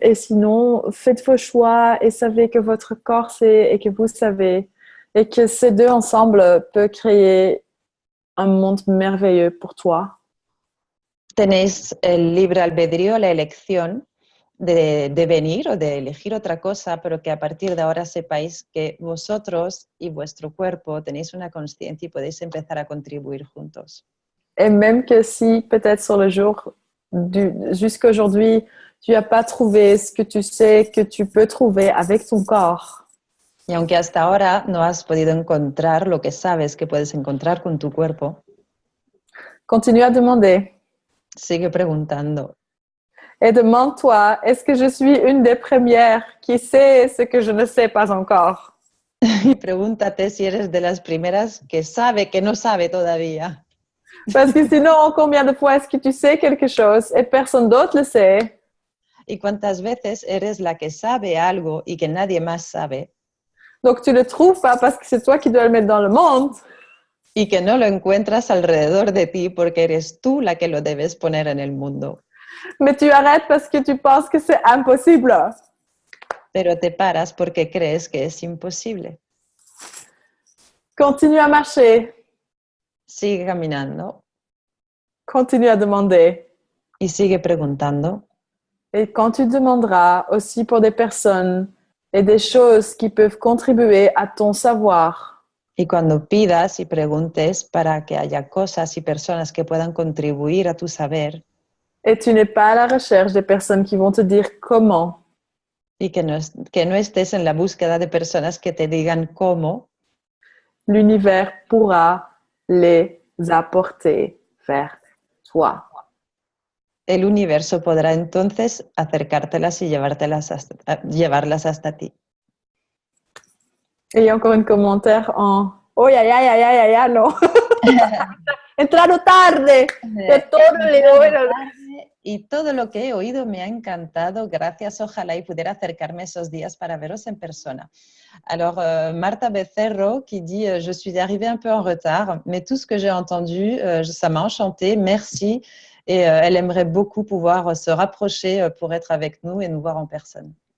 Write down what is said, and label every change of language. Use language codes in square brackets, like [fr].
[fr] Et sinon, faites vos choix et savez que votre corps sait et que vous savez. Et que ces deux ensemble peuvent créer un monde merveilleux pour toi. [es] Tenéis el libre albedrío, la elección de venir o de elegir otra cosa, pero que a partir de ahora sepáis que vosotros y vuestro cuerpo tenéis una consciencia y podéis empezar a contribuir juntos. [fr] Et même que si peut-être sur le jour jusqu'à aujourd'hui, tu n'as pas trouvé ce que tu sais que tu peux trouver avec ton corps. [es] Y aunque hasta ahora no has podido encontrar lo que sabes que puedes encontrar con tu cuerpo, [fr] Continue à demander. [es] sigue preguntando. [fr] Et demande-toi, est-ce que je suis une des premières qui sait ce que je ne sais pas encore? [es] Y pregúntate si eres de las primeras que sabe que no sabe todavía. [fr] Parce que sinon, combien de fois est-ce que tu sais quelque chose et personne d'autre le sait? [es] ¿Y cuántas veces eres la que sabe algo y que nadie más sabe? [fr] Donc, tu le trouves pas parce que c'est toi qui dois le mettre dans le monde. [es] Y que no lo encuentras alrededor de ti porque eres tú la que lo debes poner en el mundo. [fr] Mais tu arrêtes parce que tu penses que c'est impossible. [es] Pero te paras porque crees que es imposible. [fr] Continue à marcher. [es] Sigue caminando [fr] Continue à demander. [es] y sigue preguntando. [fr] Et quand tu demanderas aussi pour des personnes et des choses qui peuvent contribuer à ton savoir, [es] Y cuando pidas y preguntes para que haya cosas y personas que puedan contribuir a tu saber [fr] et tu n'es pas à la recherche des personnes qui vont te dire comment, [es] y que no estés en la búsqueda de personas que te digan cómo, [fr] l'univers pourra les apporter vers toi. [es] el universo podrá entonces acercártelas y llevarlas hasta ti. [fr] Et il y a encore un commentaire en « [es] Oh, ya, no! Entraron tarde! De todo le Y todo lo que he oído me ha encantado. Gracias. Ojalá y pudiera acercarme esos días para veros en persona. [fr] Alors, Marta Becerro qui dit « Je suis arrivée un peu en retard, mais tout ce que j'ai entendu, ça m'a enchantée. Merci. » Et elle aimerait beaucoup pouvoir se rapprocher pour être avec nous et nous voir en personne.